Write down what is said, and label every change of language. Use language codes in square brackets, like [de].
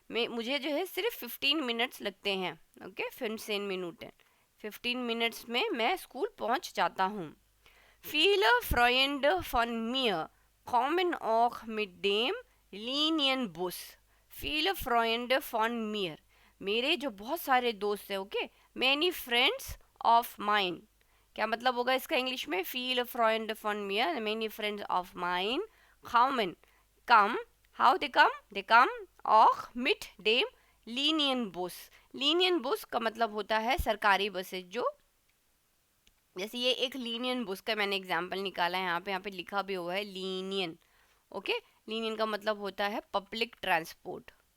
[hi] मुझे जो है सिर्फ 15 मिनट्स लगते हैं. ओके, 15 Minuten, 15 मिनट्स में मैं स्कूल पहुंच जाता हूँ. [de] viele Freunde von mir kommen auch mit dem Linienbus. viele Freunde von mir, [hi] मेरे जो बहुत सारे दोस्त हैं. [en] Okay, many friends of mine. [hi] क्या मतलब होगा इसका इंग्लिश में, [de] viele Freunde von mir, [en] many friends of mine come. how they come [de] auch mit dem Linienbus. [hi] Linienbus का मतलब होता है सरकारी बसें. जो जैसे ये एक लीनियन बुस का मैंने एग्जाम्पल निकाला है, यहाँ पे लिखा भी हुआ है लीनियन. ओके, लीनियन का मतलब होता है पब्लिक ट्रांसपोर्ट.